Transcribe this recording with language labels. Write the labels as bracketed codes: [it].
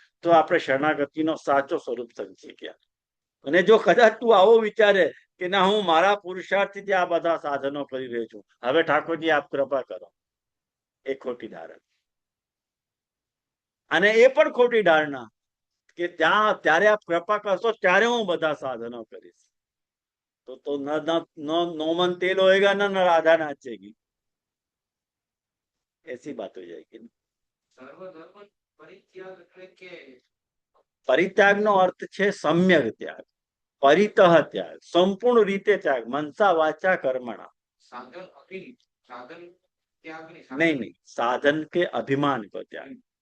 [gu] તો આપણે શરણાગતિનો સાચો સ્વરૂપ સમજી ગયા. અને જો કદાચ તું આવો વિચારે કે ના, હું મારા પુરુષાર્થથી આ બધા સાધનો કરી રહ્યો છું, હવે ઠાકોરજી આપ કૃપા કરો, એ ખોટી ધારણા. અને એ પણ ખોટી ધારણા કે ત્યારે આપ કૃપા કરશો ત્યારે હું બધા સાધનો કરીશ. [hi] તો નો મન તેલ હોएगा ना राधा नाचेगी, ऐसी बात हो जाएगी. [gu] સર્વધર્મ પરિત્યાગ એટલે કે પરિત્યાગનો અર્થ છે સમ્યક ત્યાગ, પરિતઃ ત્યાગ, સંપૂર્ણ રીતે ત્યાગ, મનસા વાચા કર્મણા. સાધન અભિ સાધન ત્યાગની [hi] નહીં, સાધન કે અભિમાન કો ત્યાગ.